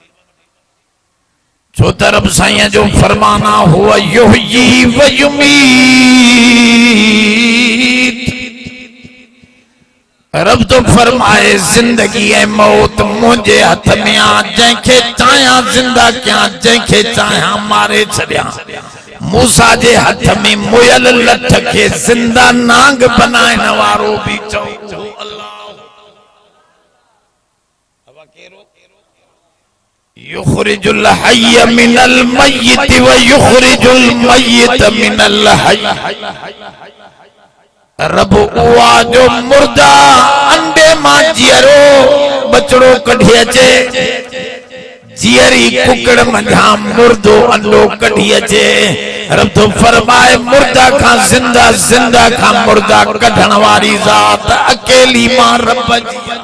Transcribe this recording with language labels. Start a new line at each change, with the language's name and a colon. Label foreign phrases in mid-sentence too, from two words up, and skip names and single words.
Sindhi: छो तरफ साईं जो फरमाना हुआ
Arabic: يحيي ويميت
Sindhi: रब तो फरमाए जिंदगी ऐं मौत मुझे हथ में आ जंहिंखे चाहियां जिंदा कयां जंहिंखे चाहियां मारे छॾियां मूसा जे हथ में मुयल लठ खे जिंदा नांग बनाइण वारो भी चओ
Arabic: يخرج الحي من الميت ويخرج الميت من الحي रब
Sindhi: उआ जो मुर्दा अंडे मां जियरो बचड़ो कढी अचे जियरी कुकड़ मंझा मुर्दो अंडो कढी अचे रब तो फरमाए मुर्दा खां जिंदा जिंदा खां मुर्दा कढण वारी ज़ात अकेली मां रब जी